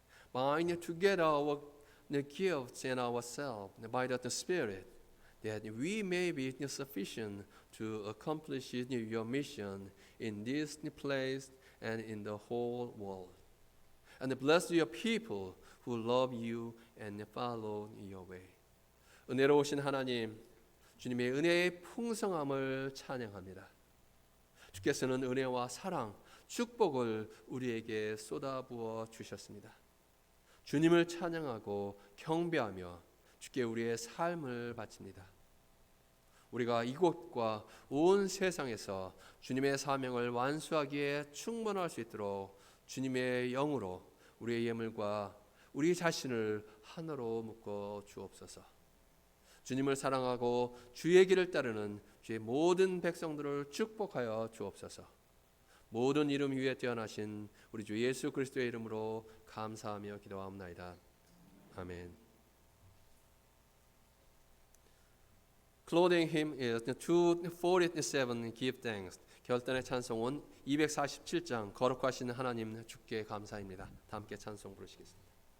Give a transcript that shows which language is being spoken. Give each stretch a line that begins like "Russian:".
English: Bind together our gifts and ourselves by the Spirit, that we may be sufficient to accomplish your mission in this place and in the whole world. And bless your people who love you and follow your way.
Korean: 은혜로우신 하나님, 주님의 은혜의 풍성함을 찬양합니다. 주께서는 은혜와 사랑, 축복을 우리에게 쏟아부어 주셨습니다. 주님을 찬양하고 경배하며 주께 우리의 삶을 바칩니다. 우리가 이곳과 온 세상에서 주님의 사명을 완수하기에 충분할 수 있도록 주님의 영으로 우리의 예물과 우리 자신을 하나로 묶어 주옵소서. 주님을 사랑하고 주의 길을 따르는 주의 모든 백성들을 축복하여 주옵소서. 모든 이름 위에 뛰어나신 우리 주 예수 그리스도의 이름으로 감사하며 기도하옵나이다. 아멘.
English: Clothing hymn is 247 Give Thanks.
Korean: 결단의 찬송은 247장 거룩하신 하나님 주께 감사입니다. 다 함께 찬송 부르시겠습니다.